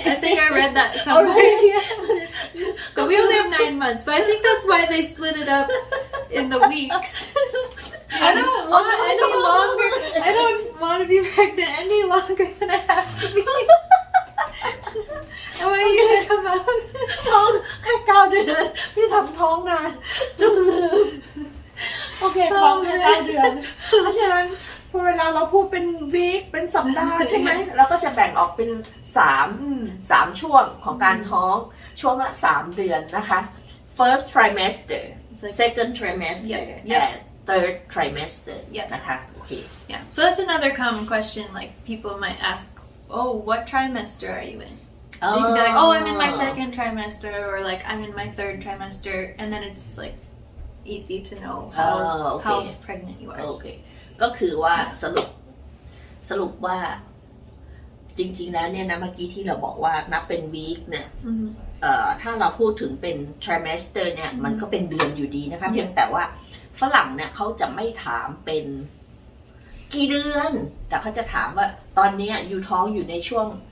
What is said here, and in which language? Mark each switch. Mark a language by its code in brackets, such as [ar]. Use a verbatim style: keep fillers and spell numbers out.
[en] I think I read that all somewhere. right So we only have nine months, but I think that's why they split it up in the weeks. I don't want any longer. I don't want to be pregnant any longer than I have to be. Am I gonna come out? [th] ท้องแค่เก้าเดือนพี่ทำท้องนานจนลืมโอเคท้องแค่เก้าเดือนเพราะฉะนั้นพอเวลาเราพูดเป็นวีคเป็นสัปดาห์ใช่ไหมเราก็จะแบ่งออกเป็นสาม Mm. สามช่วงของการท้องช่วงละสามเดือนนะคะ [en] first trimester like- second trimester Yeah, yeah. and third trimester Yeah. [th] นะคะโอเค [en] Yeah. So that's another common question. Like people might ask, "Oh, what trimester are you in?" So you can be like, oh, I'm in my second trimester, or like, I'm in my third trimester, and then it's like easy to know how, Oh, okay. how pregnant you are. [th] โอเคก็คือว่าสรุปสรุปว่าจริงๆแล้วเนี่ยนะเมื่อกี้ที่เราบอกว่านับเป็น week เนี่ย Mm-hmm. เอ่อถ้าเราพูดถึงเป็น trimester เนี่ยมันก็เป็นเดือนอยู่ดีนะคะเพียงแต่ว่าฝรั่งเนี่ยเขาจะไม่ถามเป็นกี่เดือน แต่เขาจะถามว่าตอนเนี้ยอยู่ท้องอยู่ในช่วง